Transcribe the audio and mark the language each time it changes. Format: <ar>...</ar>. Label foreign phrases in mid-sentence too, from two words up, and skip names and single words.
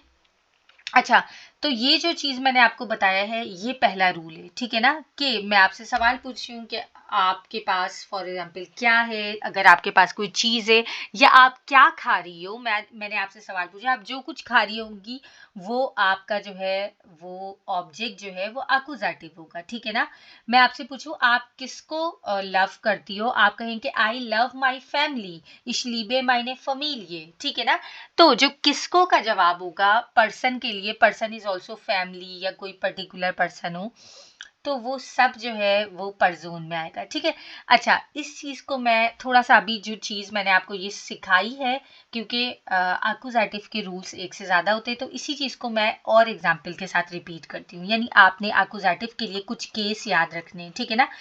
<ur>اچھا، تو یہ جو چیز میں نے آپ کو بتایا ہے یہ پہلا رول ہے، ٹھیک ہے نا، کہ میں آپ سے سوال پوچھ رہی ہوں کہ آپ کے پاس</ur> <en>for example</en> <ur>کیا ہے، اگر آپ کے پاس کوئی چیز ہے یا آپ کیا کھا رہی ہو، میں نے آپ سے سوال پوچھا، آپ جو کچھ کھا رہی ہوں گی وہ آپ کا جو ہے وہ آبجیکٹ جو ہے وہ اکوزاٹیو ہوگا، ٹھیک ہے نا. میں آپ سے پوچھوں آپ کس کو لو کرتی ہو، آپ کہیں گے</ur> <en>I love my family,</en> <de>ich liebe meine Familie,</de> <ur>ٹھیک ہے نا. تو جو کس کو کا جواب ہوگا پرسن کے لیے,</ur> <en>person is also family</en> <ur>یا کوئی پرٹیکولر پرسن ہو، تو وہ سب جو ہے وہ پرزون میں آئے گا، ٹھیک ہے. اچھا، اس چیز کو میں تھوڑا سا، ابھی جو چیز میں نے آپ کو یہ سکھائی ہے، کیونکہ اکوزاٹیو کے رولز ایک سے زیادہ ہوتے ہیں، تو اسی چیز کو میں اور ایگزامپل کے ساتھ ریپیٹ کرتی ہوں، یعنی آپ نے اکوزاٹیو کے لیے کچھ کیس یاد رکھنے ہیں، ٹھیک ہے نا.</ur>